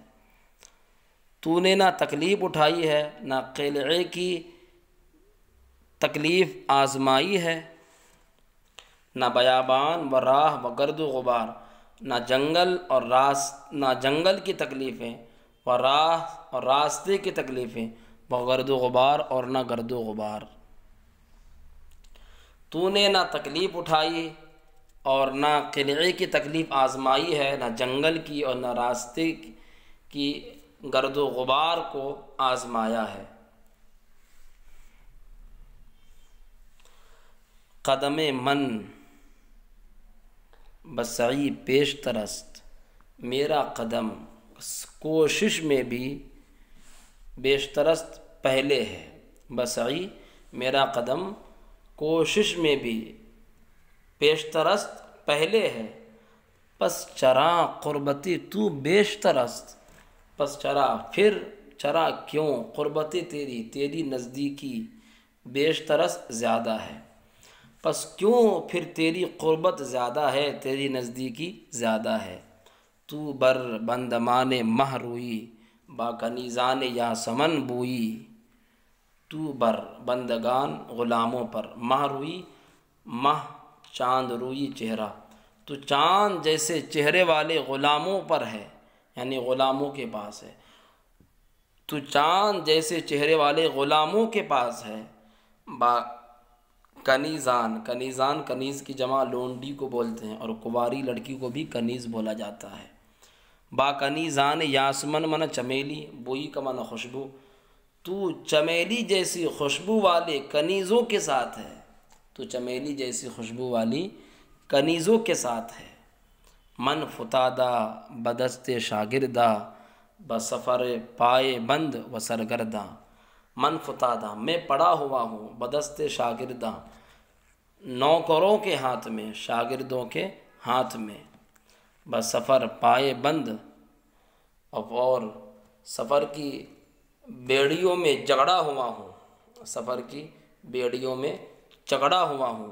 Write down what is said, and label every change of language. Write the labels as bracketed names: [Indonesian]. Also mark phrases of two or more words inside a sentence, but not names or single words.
[Urdu] تو نے نہ تکلیف اٹھائی ہے، نہ قلعے کی تکلیف آزمائی ہے، نہ بیابان و راہ و گرد و غبار، نہ جنگل اور نہ جنگل کی تکلیفیں، و راہ اور راستے کی تکلیفیں، و گرد و غبار اور نہ گرد و غبار۔ تو نے نہ تکلیف اٹھائی اور نہ قلعے کی تکلیف آزمائی ہے، نہ جنگل کی اور نہ راستے کی گرد و غبار کو آزمایا ہے۔ [Persian] قدم من بسعی پیش ترست، [Urdu] میرا قدم کوشش میں بھی بیشترست پہلے ہے، بسعی میرا قدم کوشش میں بھی، پیشترست پہلے ہے، [Persian] پس چرا قربتی تو بیشتر است، پس چرا [Urdu] پھر چرا کیوں قربتی تیری نزدیکی [Persian] بیشتر است [Urdu] زیادہ ہے، پس کیوں پھر تیری قربت زیادہ ہے، تیری نزدیکی زیادہ ہے۔ [Persian] تو بر بندمان مہ روئی با کنیزان یاسمن بوئی، تو بر بندگان [Urdu] غلاموں پر، [Persian] مہ روئی [Urdu] مہ چاند روئی چہرہ، تو چاند جیسے چہرے والے غلاموں پر ہے، یعنی غلاموں کے پاس ہے، تو چاند جیسے چہرے والے غلاموں کے پاس ہے۔ [Persian] با کنیزان، [Urdu] کنیزان کنیز کی جمع لونڈی کو بولتے ہیں، اور کنواری لڑکی کو بھی کنیز بولا جاتا ہے۔ [Persian] با کنیزان یاسمن من [Urdu] چمیلی، بوئی کا معنی خوشبو، تو چمیلی جیسی خوشبو والے کنیزوں کے ساتھ ہے، تو چمیلی جیسی خوشبو والی کنیزوں کے ساتھ ہے۔ [Persian] من فتادہ بدست شاگردہ بسفر پائے بند و سرگرداں، من فتادہ [Urdu] میں پڑا ہوا ہوں، [Persian] بدست شاگرداں [Urdu] نوکروں کے ہاتھ میں، شاگردوں کے ہاتھ میں، [Persian] بسفر پائے بند، [Urdu] اور سفر کی بیڑیوں میں جگڑا ہوا ہوں، سفر کی بیڑیوں میں جگڑا ہوا ہوں۔